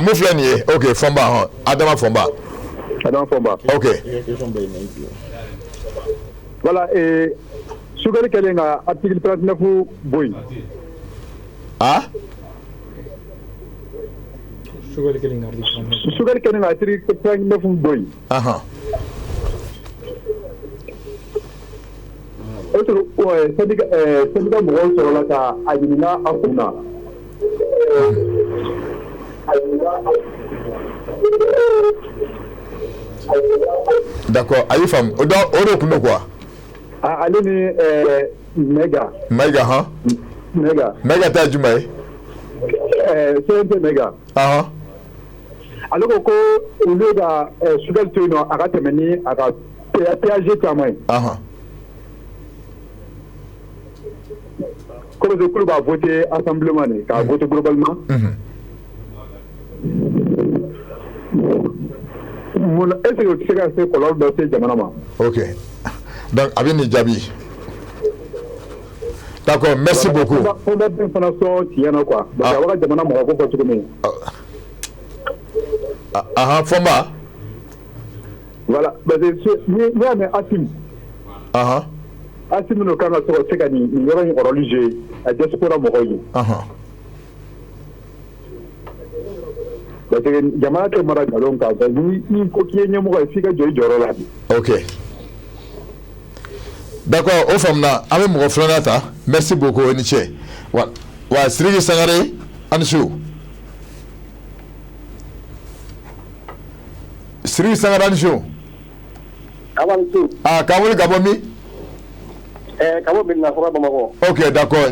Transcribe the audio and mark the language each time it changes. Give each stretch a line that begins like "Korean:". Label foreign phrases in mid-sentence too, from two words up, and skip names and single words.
Bambara: mun filɛ nin ye ok Fɔnba Adama Fɔnba ok voilà Sukari kɛlen ka article 39 bɔ yen Sukari kɛlen ka article 39 bɔ yen
French: est-ce que
Bambara: syndicat mɔgɔw sɔrɔla ka a ɲininka a kun na d'accord a y'i faamu o de tun don quoi ale ni Mɛga Mɛga ta ye jumɛn ye CNT Mɛga ale ko olu ye ka Sukari to yen nɔ a ka tɛmɛ ni a ka péage caman ye comme k'olu b'a voté assemblement de k'a voté globalement mun
French: est-ce que
Bambara: o tɛ se ka se kɔlɔlɔ dɔ se jamana ma ok donc a bɛ nin jaabi
French: d'accord merci beaucoup
Bambara: fɔnba den fana sɔn tiɲɛ na quoi parce que a bɛ ka jamana mɔgɔ ko fɔ cogo min Fɔnba voilà parce que n'i y'a mɛn Asim n'o kan ka sɔrɔ se ka nin yɔrɔ in rôle jouer a diaspora mɔgɔw ye parce que jamana tɛ mara nkalon kan ni ko k'i ye ɲɛmɔgɔ ye f'i ka jɔ i jɔyɔrɔ la
French: ok d'accord
Bambara: o faamuna an bɛ mɔgɔ filanan ta
French: merci beaucoup
Bambara: o ni ce wa Sidiki Sangare a ni su Sidiki Sangare a ni su k'an wuli ka bɔ min Kabo Bina Fora Bamako.
French: Ok, d'accord.